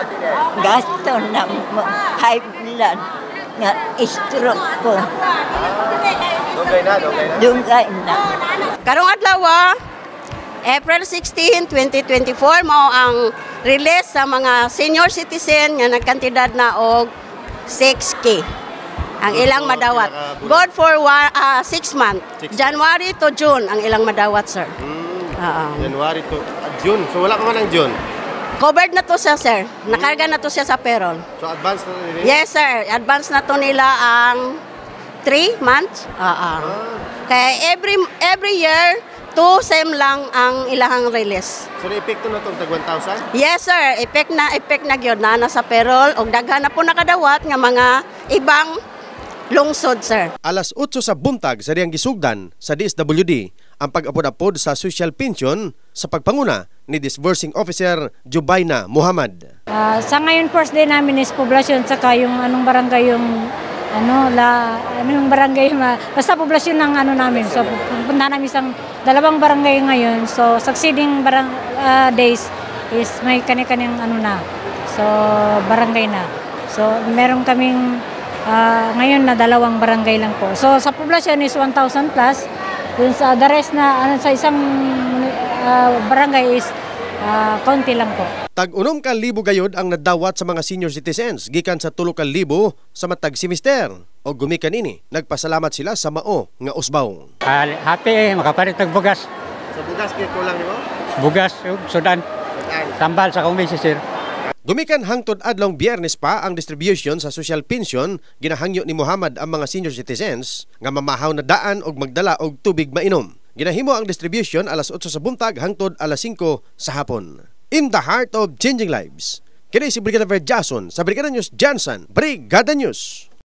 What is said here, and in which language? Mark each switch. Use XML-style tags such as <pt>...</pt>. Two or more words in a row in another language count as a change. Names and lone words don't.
<ceb>Gasto na high blood nga stroke ko. Dugay na. Karong adlaw, April 16, 2024 mao ang release sa mga</ceb> <en>senior citizen</en> <ceb>nga nagkantidad na og 6K. Ang ilang madawat.</ceb> <en>Good for 6 months. January to June</en> <ceb>ang ilang madawat, sir.</ceb> <en>January to June.</en> <ceb>So wala ka man ang June. Covered na to siya, sir. Nakarga na to siya sa payroll. So advance na nila?</ceb> <en>Yes, sir.</en> <ceb>Advance na to nila ang</ceb> <en>3 months.</en> <ceb>Kaya</ceb> <en>every year,</en> <ceb>2 sem lang ang ilahang release. So na-epekto na itong tag 1,000?</ceb> <en>Yes, sir.</en> <ceb>Effect na gyud na sa payroll. Og daghan na po nakadawat nga mga ibang lungsod, sir. Alas 8 sa buntag sa diyang gisugdan sa DSWD ang pag-apod-apod sa social pension sa pagpanguna ni Disbursing Officer Jubayna Muhammad.</ceb> <tl>Sa ngayon</tl> <en>first day</en> <tl>namin is poblasyon saka yung anong barangay yung yung barangay basta poblasyon ng namin. So pupunta namin isang 2 barangay ngayon. So succeeding days is may kani-kaniyang na. So barangay na. So meron kaming ngayon na 2 barangay lang po. So sa poblasyon is 1,000 plus. Dun sa</tl> <en>the rest</en> <tl>na sa isang barangay is konti lang po.</tl> <ceb>Tag-unom ka libo gayod ang nadawat sa mga</ceb> <en>senior citizens</en> <ceb>gikan sa 3,000 sa matag semester. O gumikan ini, nagpasalamat sila sa mao nga usbaw. Happy makapalit og bugas. Sa bugas kay kulang nimo? Bugas ug sudan. Tambal sa komisi, sir. Gumikan hangtod adlong Biyernes pa ang distribution sa</ceb> <en>social pension</en> <ceb>ginahangyo ni Muhammad ang mga</ceb> <en>senior citizens</en> <ceb>nga mamahaw na daan og magdala og tubig mainom. Ginahimo ang distribution alas 8 sa buntag hangtod alas 5 sa hapon.</ceb> <en>In the heart of changing lives.</en> <ceb>Kini si Brigada Jason sa Brigada News Johnson, Brigada News.</ceb>